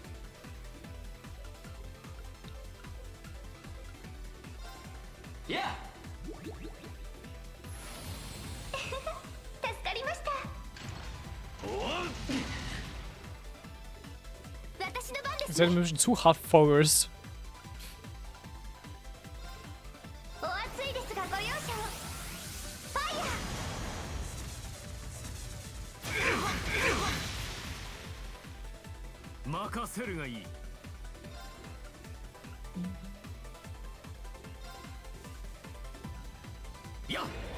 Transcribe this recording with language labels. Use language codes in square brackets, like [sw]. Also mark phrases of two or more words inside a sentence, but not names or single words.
[de] Ja. [ja] 助かりました。私の番です [de] Ihr seid ein bisschen zu hart focused. [ja] お熱いですがご容赦を。ファイヤー。任せるがいい。やっ。